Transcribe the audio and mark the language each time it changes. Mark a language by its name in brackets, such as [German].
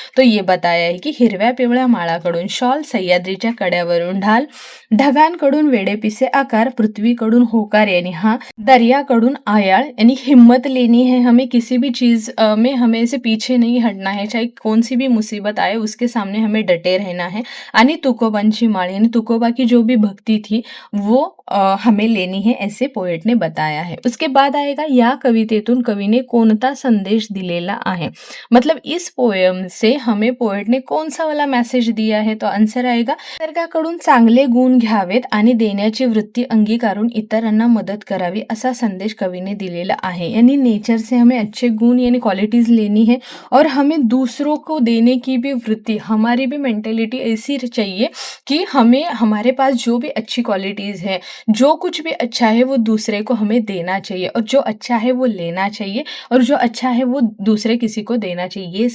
[Hindi] तो ये बताया है कि [Marathi] हिरव्या पिवळ्या माळाकडून शॉल, सह्याद्रीच्या कड्यावरून ढाल, ढगांकडून वेडे पिसे आकार, पृथ्वीकडून होकार यानी हाँ, दरियाकडून आयाळ [Hindi] यानी हिम्मत लेनी है हमें, किसी भी चीज में हमें से पीछे नहीं हटना है, चाहे कौन सी भी मुसीबत आए उसके सामने हमें डटे रहना है। [Marathi] आणि तुकोबांची माळ [Hindi] यानी तुकोबा की जो भी भक्ति थी वो हमें लेनी है, ऐसे पोएट ने बताया है। उसके बाद आएगा [Marathi] या कवितेतून कवीने कोणता संदेश दिलेला आहे। [Hindi] मतलब इस पोएम से हमें पोएट पोएटने कोणचा वाला मेसेज दिया है? तो आन्सर आएगा [Marathi] निसर्गाकडून चांगले गुण घ्यावेत आणि देण्याची वृत्ती अंगीकारून इतरांना मदत करावी असा संदेश कवीने दिलेला आहे। [Hindi] यानी नेचर से हमें अच्छे गुण यानी क्वालिटीज लेनी है और हमें दूसरों को देने की भी वृत्ति, हमारी भी मेंटेलिटी ऐसी चाहिए कि हमें हमारे पास जो भी अच्छी क्वालिटीज है, जो कुछ भी अच्छा है वो दूसरे को हमें देना चाहिए और जो अच्छा है वो लेना चाहिए और जो अच्छा है वो दूसरे किसी को देना चाहिए।